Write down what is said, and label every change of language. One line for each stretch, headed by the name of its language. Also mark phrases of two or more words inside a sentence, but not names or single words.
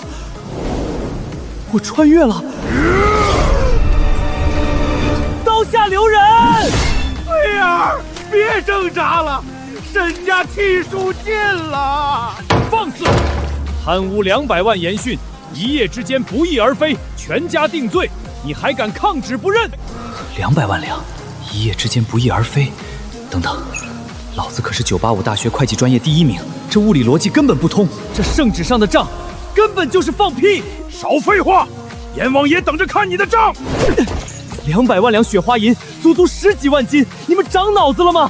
Chinese: 我穿越了，刀下留人！菲儿，别挣扎了，沈家气数尽了。放肆！贪污200万严讯，一夜之间不翼而飞，全家定罪，你還敢抗旨不認？200 萬兩，一夜之間不翼而飛。等等，老子可是985大學會計專業第1名，這物理邏輯根本不通。這聖旨上的賬，根本就是放屁！少廢話，閻王爺等着看你的賬。 200萬兩雪花銀，足足10幾萬斤，你們長腦子了嗎？